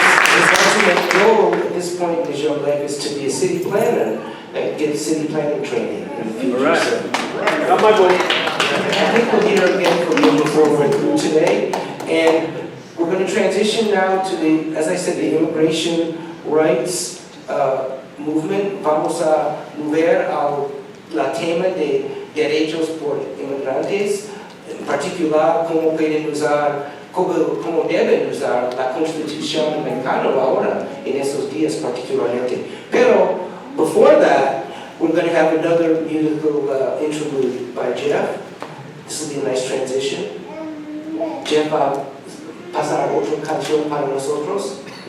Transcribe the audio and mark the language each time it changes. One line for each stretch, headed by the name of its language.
English: His ultimate goal at this point in his young life is to be a city planner and get city planning training in the future. All right. So, Got my vote. I think we'll hear again from you before we're through today. And we're going to transition now to the, as I said, the immigration rights movement.
Spanish: Vamos a mover la tema de derechos por inmigrantes, en particular cómo pueden usar, cómo deben usar la Constitución americana ahora en estos días particularmente. Pero
English: before that, we're going to have another musical interlude by Jeff. This will be a nice transition.
Spanish: Jeff, pasar otra canción para nosotros.